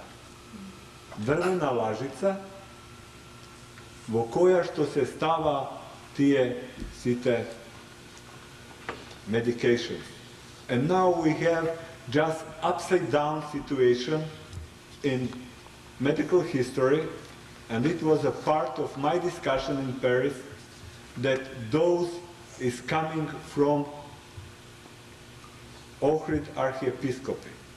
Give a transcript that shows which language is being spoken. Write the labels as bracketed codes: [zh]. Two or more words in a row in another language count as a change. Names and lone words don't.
[mk] Дрвена лажица во која што се става тие сите medications. [en] And now we have just upside down situation in medical history, and it was a part of my discussion in Paris that dose is coming from Ohrid Archiepiscopi.